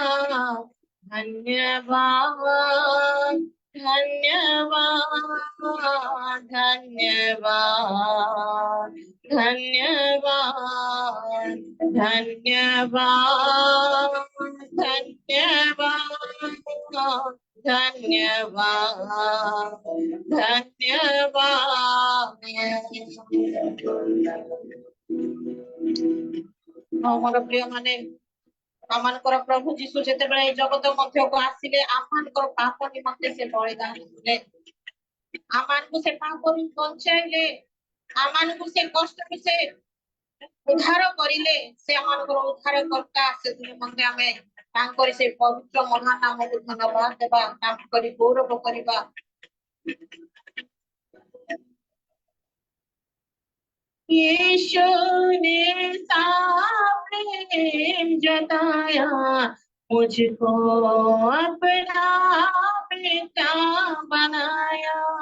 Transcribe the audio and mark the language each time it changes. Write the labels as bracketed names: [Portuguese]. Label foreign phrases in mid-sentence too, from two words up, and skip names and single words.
[Hindi] धन्यवाद धन्यवाद धन्यवाद धन्यवाद धन्यवाद धन्यवाद धन्यवाद धन्यवाद। [Odia] ମୋର ପ୍ରିୟ ମାନେ, ଆମମାନଙ୍କର ପ୍ରଭୁ ଯୀଶୁ ଯେତେବେଳେ ଏଇ ଜଗତ ମଧ୍ୟକୁ ଆସିଲେ, ଆମମାନଙ୍କର ପାପ ନିମନ୍ତେ ସେ ବଳିଦାନ ଦେଲେ, ଆମମାନଙ୍କୁ ସେ ପାପରୁ ବଞ୍ଚାଇଲେ, ଆମମାନଙ୍କୁ ସେ କଷ୍ଟରୁ ସେ ଉଦ୍ଧାର କରିଲେ। ସେ ଆମମାନଙ୍କର ଉଦ୍ଧାର କର୍ତ୍ତା, ସେ ନିମନ୍ତେ ଆମେ ତାଙ୍କରି ସେ ପବିତ୍ର ମହାନ ନାମକୁ ଧନ୍ୟବାଦ ଦେବା, ତାଙ୍କରି ଗୌରବ କରିବା। [Hindi] यीशु ने प्रेम जताया, मुझको अपना बेटा बनाया।